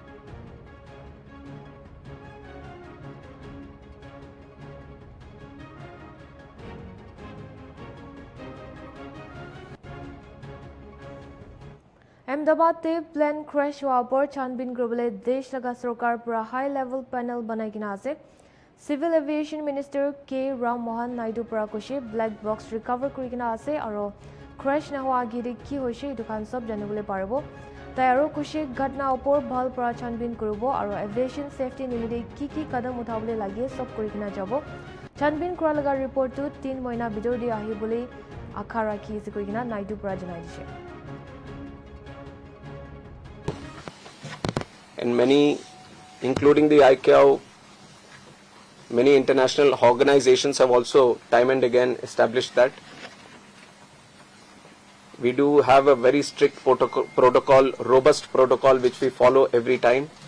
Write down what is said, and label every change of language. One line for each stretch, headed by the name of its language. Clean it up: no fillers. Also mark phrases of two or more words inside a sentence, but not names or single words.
Naga Pidgin: Ahmedabad te
English: plane crash
Naga Pidgin: hua para chanbin korbole desh laga sorkar para
English: high level panel
Naga Pidgin: banaikina ase.
English: Civil Aviation Minister K.
Naga Pidgin: Ram Mohan Naidu para koshe
English: black box recover
Naga Pidgin: kurikina ase aro crash na hoa giri ki hoise dukan sob janubole parbo. Tai aro koshe ghatna opor bhal para chanbin kurubo aro aviation safety nimide ki kadam uthabole lage sob kurikina jabo. Chanbin kura laga report tu 3 moina bidor di ahi bole akha rakhi ase kurikina Naidu para janai dishe.
English: And many, including the ICAO, many international organizations have also time and again established that. We do have a very strict protocol, robust protocol which we follow every time.